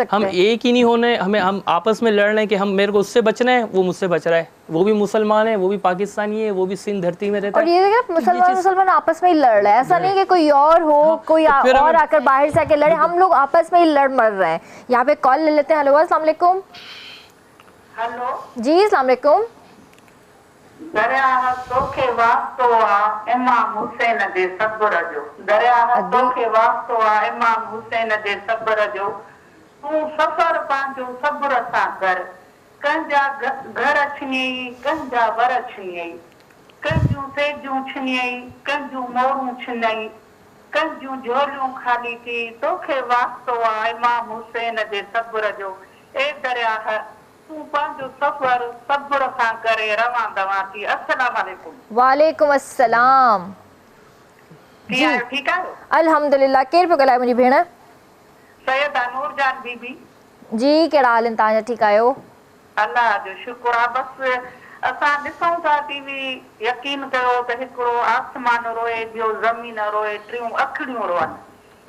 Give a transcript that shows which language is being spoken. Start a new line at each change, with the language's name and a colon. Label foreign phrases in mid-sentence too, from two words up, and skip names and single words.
Urdu: ہم ایک ہی نہیں ہونے، ہم آپس میں لڑ رہے ہیں کہ ہم، میرے کو اس سے بچنا ہے، وہ مجھ سے بچ رہا ہے، وہ بھی مسلمان ہے، وہ بھی پاکستانی ہے، وہ بھی سندھ دھرتی میں رہتا ہے. اور یہ دیکھیے مسلمان آپس میں ہی لڑ رہے ہیں، ایسا نہیں کہ کوئی اور ہو، کوئی اور آکر باہر سے آکے لڑے، ہم لوگ آپس میں ہی لڑ مر رہے ہیں. یہاں پے کال لے لیتے ہیں۔ ہیلو,
Arabic: السلام عليكم.
Urdu: ہیلو
Arabic: जी, السلام عليكم.
Sindhi: दरिया तोखे वास्तो आ इमाम हुसैन जे सब्र जो, दरिया तोखे वास्तो आ इमाम हुसैन जे सब्र जो, तू सफर पांजो सब्र सां कर, कंजा घर अछियई, कंजा वर अछियई, कंजू सेजू छिनई, कंजू मोरू छिनई, कंजू झोलियूं खाली की, तोखे वास्तो आ इमाम हुसैन जे सब्र जो। ए दरिया तू पांजो सफर सब्र सां करे रवां दवां थी।
Arabic: السلام عليكم. وعليكم السلام.
Urdu: جی ٹھیک ہے,
Arabic: अल्हम्दुलिल्लाह।
Sindhi: केर पे ॻाल्हाए मुंहिंजी भेण? सैयदा नूरजान बीबी। जी, कहिड़ा हाल आहिनि तव्हांजा? ठीकु आहियो? अल्लाह जो शुक्र आहे। बसि असां ॾिसूं था टीवी, यकीन कयो त हिकिड़ो आसमान रोए, ॿियो ज़मीन रोए, टियों अखिड़ियूं रोअनि।